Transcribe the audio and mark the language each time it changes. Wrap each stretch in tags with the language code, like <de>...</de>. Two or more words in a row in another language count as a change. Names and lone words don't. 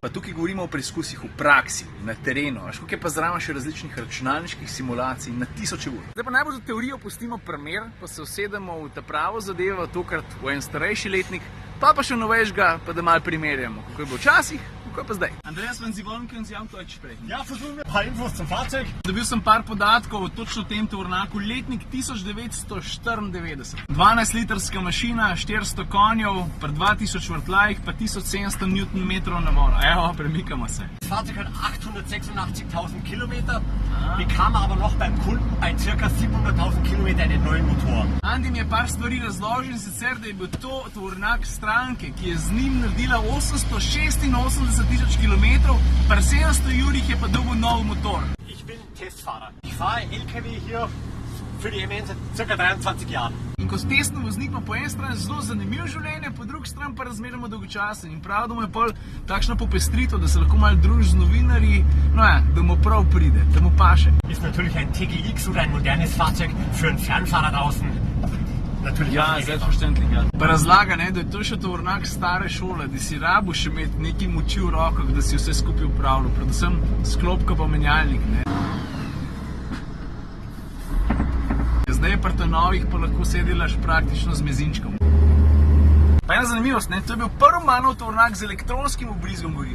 <sl>Pa tukaj govorimo o preizkusih v praksi, na terenu. Veš, koliko je pa zraven še različnih računalniških simulacij na tisoče ur. Zdaj pa najbolj za teorijo pustimo primer, pa se usedemo v ta pravo zadevo, tokrat v en starejši letnik, pa še novejšega, pa da malo primerjamo, kako je bilo včasih, kako je pa zdaj.</sl> <de>Andreas, wenn Sie wollen, können Sie auch Deutsch sprechen. Ja, versuchen wir ein paar Infos zum Fahrzeug.</de> <sl>Dobil sem par podatkov o točno tem tovornjaku, letnik 1994. 12-litrska mašina, 400 konjev, pri 2000 vrtljajih, pa 1700 Nm navora. Evo, premikamo se.</sl> <de>Das Fahrzeug hat 886.000 Kilometer, bekam aber noch beim Kunden bei ca. 700.000 Kilometer einen neuen Motor.</de> <sl>Andi mi je par stvari razložil, in sicer, da je bil to tovornjak stranke, ki je z njim naredila 886.000 kilometrov, pri 700 jurih je pa dobil nov motor.</sl> <de>Ich bin Testfahrer. Ich fahre LKW hier für die MN seit ca. 23 Jahren.</de> <sl>In kot testni voznik ima po eni strani zelo zanimivo življenje, po drugi strani pa razmeroma dolgočasen. In prav, da mu je pol takšna popestritev, da se lahko malo druži z novinarji, no ja, da mu prav pride, da mu paše.</sl> <de>Ist natürlich ein TGX oder ein modernes Fahrzeug für einen Fernfahrer draußen. Ja, selbstverständlich, ja.</de> <sl>Pa razlaga, da je to še tovornjak stare šole, da si rabu še imeti nekaj moči v rokah, da si vse skupaj upravljal, predvsem sklopka pa menjalnik, Zdaj je pri novih pa lahko sedelaš praktično z mezinčkom. Pa ena zanimivost, to je bil prvi manov tovornjak z elektronskim vbrizgom goriva.</sl>